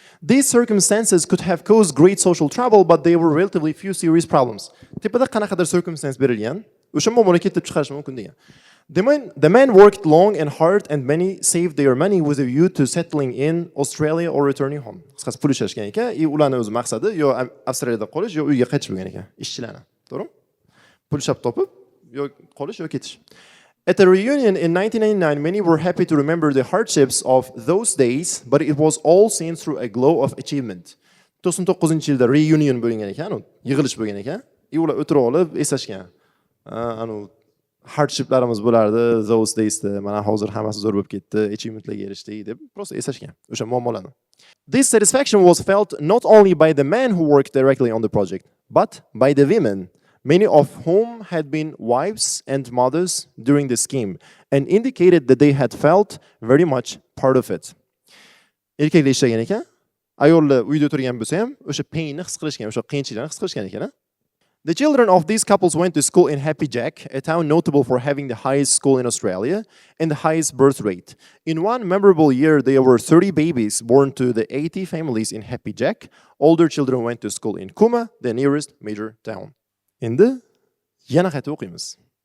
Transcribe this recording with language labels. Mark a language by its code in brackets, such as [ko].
[en] These circumstances could have caused great social trouble, but they were relatively few serious problems. [uz] Tepada qanaqadir circumstance berilgan, o'sha muammoni keltirib chiqarish mumkin degan. [en] The man worked long and hard, and many saved their money with a view to settling in Australia or returning home. [uz] Qisqasi pul ishlashgan ekan, ularning o'z maqsadi yo Avstraliyada qolish, yo uyga qaytish bo'lgan ekan, ishchilarni. To'g'rimi? Pul ishlab topib, yo qolish yo ketish. [en] At a reunion in 1999, many were happy to remember the hardships of those days, but it was all seen through a glow of achievement. [uz] 99-yilda reunion bo'lgan ekan, yig'ilish bo'lgan ekan. Ular o'tirib olib eslashgan. Hardshiplarimiz bo'lardi, those daysda, mana hozir hammasi zo'r bo'lib ketdi, achievementlarga erishdik deb prosta eslashgan o'sha muammolarni. [en] This satisfaction was felt not only by the men who worked directly on the project, but by the women, many of whom had been wives and mothers during the scheme, and indicated that they had felt very much part of it. [uz] Erkaklar ishlagan ekan, ayollar uyda o'tirgan bo'lsa ham, o'sha painni his qilishgan, o'sha qiyinchiliklarni his qilishgan ekan. [en] The children of these couples went to school in Happy Jack, a town notable for having the highest school in Australia and the highest birth rate. In one memorable year, there were 30 babies born to the 80 families in Happy Jack. Older children went to school in Kuma, the nearest major town. [uz] Endi yana qayta o'qiymiz.